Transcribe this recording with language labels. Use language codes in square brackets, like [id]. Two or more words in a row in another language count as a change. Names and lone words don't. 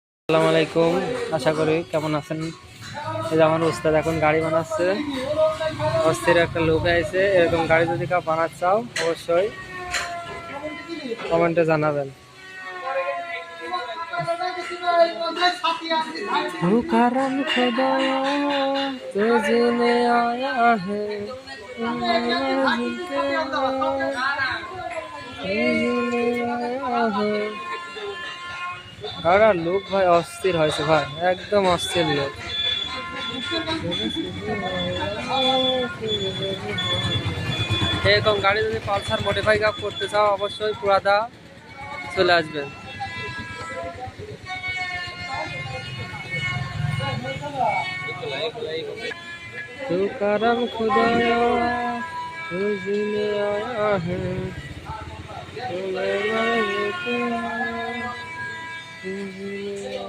[ar] السلام عليكم, [bn] আশা করি কেমন আছেন। এই যে আমার উস্তাদ এখন গাড়ি বানাচ্ছে, অস্থির একটা লোক আছে। এরকম গাড়ি যদি কেউ বানাতে চাও অবশ্যই কমেন্টে জানাবেন। [hi] करम खुदाया तुझने आया है [bn] গাড়ার লোক ভাই অস্থির হয়েছে ভাই, একদম অস্থির লোক। এরকম গাড়ি যদি পালসার মডিফাই কাপ করতে চাও অবশ্যই পুরাদা চলে আসবেন। [hi] तू करम खुदाया तुझने आया है तुझने